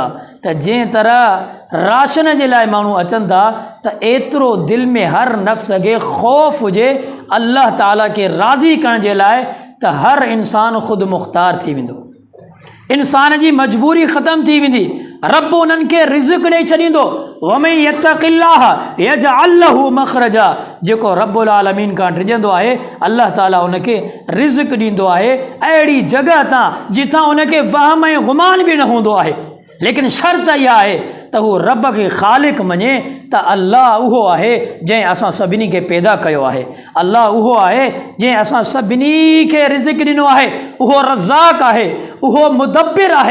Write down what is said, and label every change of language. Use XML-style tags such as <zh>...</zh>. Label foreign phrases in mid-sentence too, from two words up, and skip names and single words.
<sd>त जंहिं तरह राशन जे लाइ माण्हू अचनि था, त एतिरो दिलि में हर नफ़्स खे ख़ौफ़ हुजे अल्लाह ताला खे राज़ी करण जे लाइ, त हर इंसानु ख़ुदि मुख़्तार थी वेंदो, इंसान जी मजबूरी ख़तमु थी वेंदी। रब उन्हनि खे रिज़्क़ ॾेई छॾींदो।</sd> <ar>ومن يتق الله يجعل له مخرجا,</ar> <sd>जेको रब्बुल आलमीन खां डिॼंदो आहे अल्लाह ताला उनखे रिज़्क़ ॾींदो आहे अहिड़ी जॻह तां जिथां उनखे वहम ऐं गुमान बि न हूंदो आहे। लेकिन शर्त इहा आहे त हू रब खे ख़ालिक़ मञे त अल्लाह उहो आहे जंहिं असां सभिनी खे पैदा कयो आहे, अल्लाह उहो आहे जंहिं असां सभिनी खे रिज़्क़ ॾिनो आहे, उहो रज़ाक़ आहे, उहो मुदब्बिर आहे।</sd>